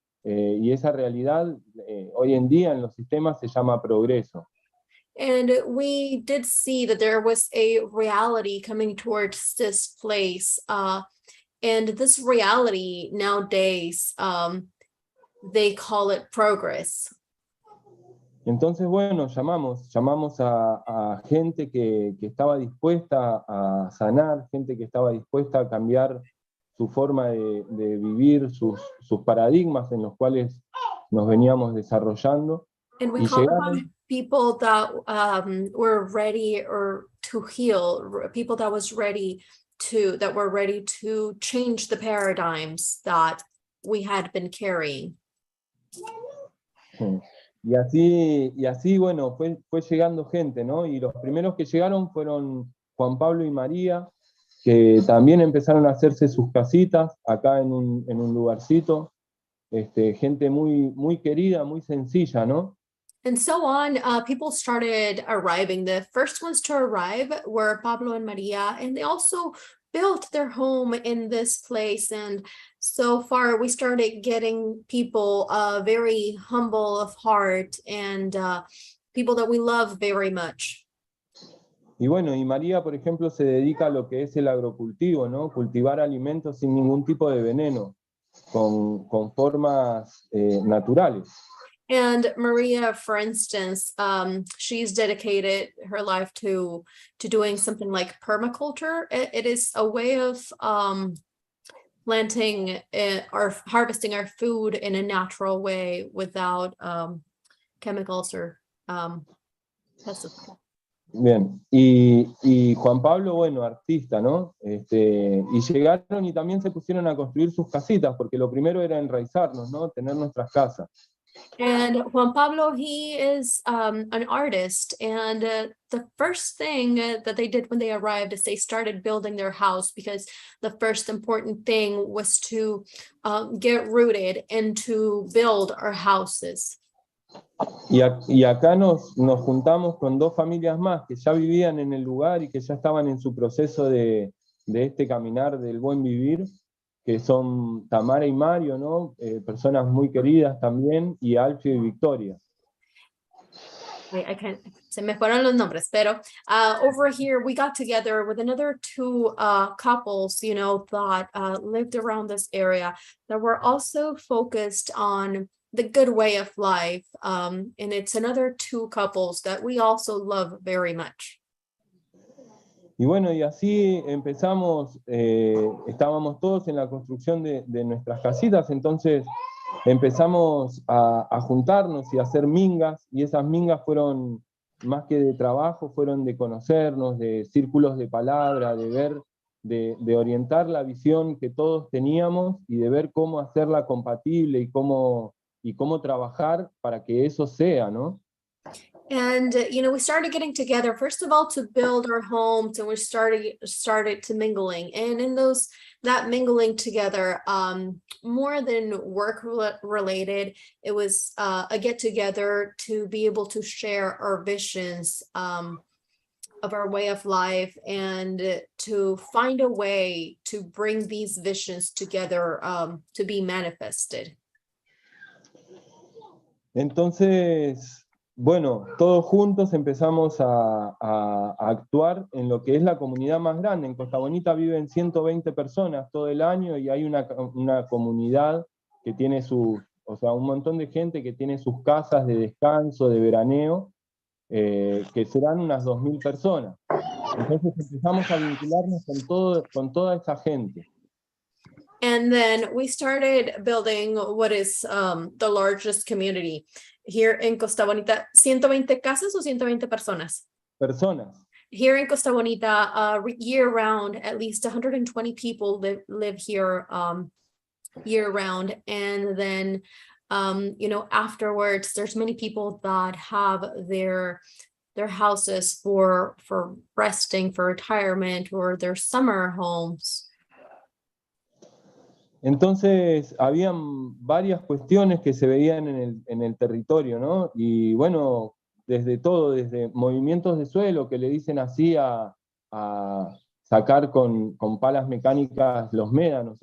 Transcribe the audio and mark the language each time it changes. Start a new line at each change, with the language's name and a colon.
Spanish: Y esa realidad hoy en día en los sistemas se llama progreso.
English: And we did see that there was a reality coming towards this place. And this reality nowadays, they call it progress.
Spanish: Entonces, bueno, llamamos a gente que estaba dispuesta a sanar, gente que estaba dispuesta a cambiar su forma de vivir, sus paradigmas en los cuales nos veníamos desarrollando.
English: And we
Spanish: Y
English: called
Spanish: llegaron,
English: upon people that were ready or to heal, people that were ready to change the paradigms that we had been carrying.
Spanish: y así bueno, fue llegando gente, ¿no? Y los primeros que llegaron fueron Juan Pablo y María, que también empezaron a hacerse sus casitas acá en un lugarcito. Gente muy querida, muy sencilla, ¿no?
English: And so on, people started arriving. The first ones to arrive were Pablo and Maria, and they also built their home in this place. And so far, we started getting people very humble of heart and people that we love very much.
Spanish: Y bueno, y María, por ejemplo, se dedica a lo que es el agrocultivo, ¿no? Cultivar alimentos sin ningún tipo de veneno, con formas naturales.
English: And Maria, for instance, she's dedicated her life to doing something like permaculture. It is a way of planting or harvesting our food in a natural way without chemicals or pesticides.
Spanish: Bien, y Juan Pablo, bueno, artista, ¿no? Y llegaron y también se pusieron a construir sus casitas, porque lo primero era enraizarnos, ¿no? Tener nuestras casas.
English: And Juan Pablo, he is an artist, and the first thing that they did when they arrived is they started building their house, because the first important thing was to get rooted and to build our houses.
Spanish: Y acá nos juntamos con dos familias más que ya vivían en el lugar y que ya estaban en su proceso de este caminar del buen vivir, que son Tamara y Mario, ¿no? Personas muy queridas también, y Alfio y Victoria. Se me fueron los nombres, pero
English: over here we got together with another two couples, that lived around this area that were also focused on the good way of life. And it's another two couples that we also love very much.
Spanish: Y bueno, y así empezamos, estábamos todos en la construcción de nuestras casitas, entonces empezamos a juntarnos y a hacer mingas, y esas mingas fueron más que de trabajo, fueron de conocernos, de círculos de palabra, de ver, de orientar la visión que todos teníamos y de ver cómo hacerla compatible y cómo trabajar para que eso sea, ¿no?
English: And we started getting together, first of all, to build our homes, and we started to mingling. And in that mingling together, more than work related, it was a get together to be able to share our visions of our way of life, and to find a way to bring these visions together to be manifested.
Spanish: Entonces, bueno, todos juntos empezamos a actuar en lo que es la comunidad más grande. En Costa Bonita viven 120 personas todo el año y hay una comunidad que tiene o sea, un montón de gente que tiene sus casas de descanso, de veraneo, que serán unas 2000 personas. Entonces empezamos a vincularnos con toda esa gente.
English: And then we started building what is the largest community here in Costa Bonita.
Spanish: 120 casas o 120 personas? Personas.
English: Here in Costa Bonita, year round, at least 120 people live here year round. And then, you know, afterwards, there's many people that have their houses for resting, for retirement, or their summer homes.
Spanish: Entonces, habían varias cuestiones que se veían en el territorio, ¿no? Y bueno, desde movimientos de suelo que le dicen así a sacar con palas mecánicas los médanos.